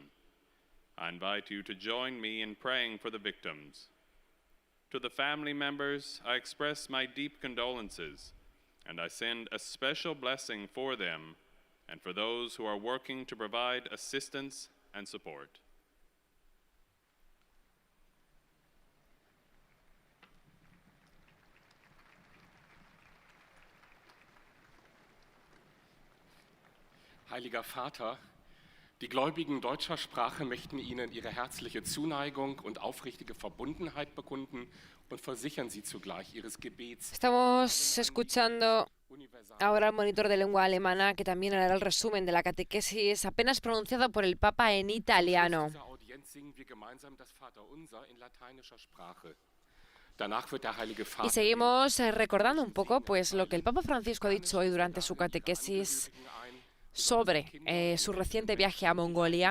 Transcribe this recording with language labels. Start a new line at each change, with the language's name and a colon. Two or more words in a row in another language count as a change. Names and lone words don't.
English: I invite you to join me in praying for the victims. To the family members, I express my deep condolences, and I send a special blessing for them and for those who are working to provide assistance and support.
German: Heiliger Vater, die Gläubigen deutscher Sprache möchten Ihnen ihre herzliche Zuneigung und aufrichtige Verbundenheit bekunden und versichern Sie zugleich Ihres Gebets.
Spanish: Estamos escuchando ahora el monitor de lengua alemana, que también hará el resumen de la catequesis apenas pronunciado por el Papa en italiano. Y seguimos recordando un poco pues lo que el Papa Francisco ha dicho hoy durante su catequesis sobre su reciente viaje a Mongolia.